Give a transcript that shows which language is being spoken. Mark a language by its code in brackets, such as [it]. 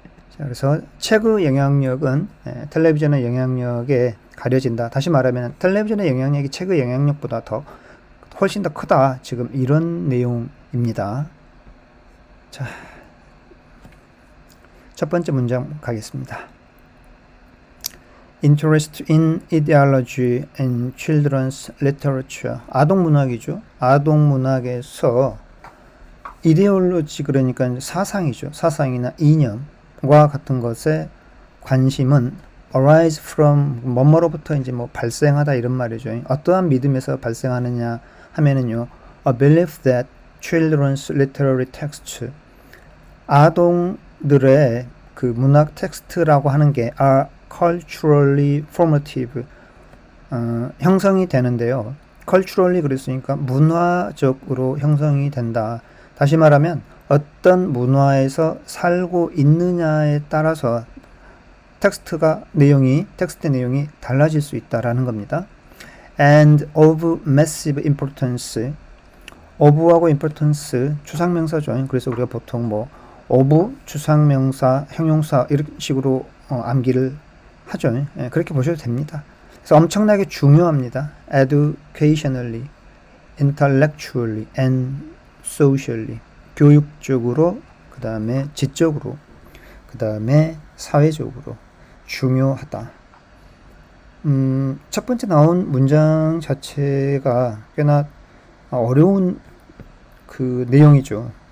[ko] 자, 그래서 책의 영향력은 텔레비전의 영향력에 가려진다. 다시 말하면 텔레비전의 영향력이 책의 영향력보다 훨씬 더 크다. 지금 이런 내용입니다. 자, 첫 번째 문장 가겠습니다. [en] Interest in ideology and children's literature. [ko] 아동문학이죠. 아동문학에서 이데올로지, 그러니까 사상이죠. 사상이나 이념과 같은 것에 관심은 [en] arise from [ko] 뭐뭐로부터 이제 뭐 발생하다 이런 말이죠. 어떠한 믿음에서 발생하느냐 하면은요, [en] a belief that children's literary texts, [ko] 아동들의 그 문학 텍스트라고 하는 게 [en] are culturally formative, [ko] 형성이 되는데요. culturally 그랬으니까 문화적으로 형성이 된다. 다시 말하면 어떤 문화에서 살고 있느냐에 따라서 텍스트 내용이 달라질 수 있다라는 겁니다. [en] And of massive importance, of하고 importance [ko] 추상명사죠. 그래서 우리가 보통 뭐 of 추상명사, 형용사 이런 식으로 암기를 하죠. 그렇게 보셔도 됩니다. 그래서 엄청나게 중요합니다. [en] educationally, intellectually, and socially. [ko] 교육적으로, 그 다음에 지적으로, 그 다음에 사회적으로 중요하다. 첫 번째 나온 문장 자체가 꽤나 어려운 그 내용이죠.